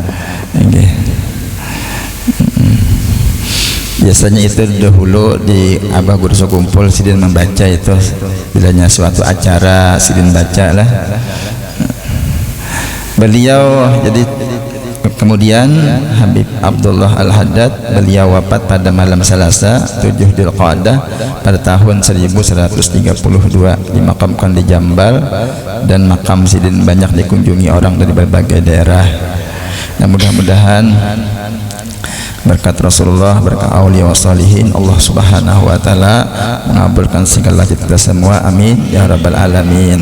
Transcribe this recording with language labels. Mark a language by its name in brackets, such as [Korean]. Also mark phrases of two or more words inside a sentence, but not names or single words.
[Banjar] Biasanya itu dahulu di Abah Guru Kumpul sidin membaca itu bilanya suatu acara sidin baca lah. [Indonesian] Beliau jadi kemudian Habib Abdullah Al-Haddad beliau wafat pada malam Selasa 7 Dzulqa'dah pada tahun 1132, dimakamkan di Jambal dan makam sidin banyak dikunjungi orang dari berbagai daerah. Nah, mudah-mudahan berkat Rasulullah, berkat [Arabic] أولياء والصالحين, [Indonesian] Allah [Arabic] سبحانه وتعالى [Indonesian] mengabulkan segala kita semua, [Arabic] آمين يا رب العالمين.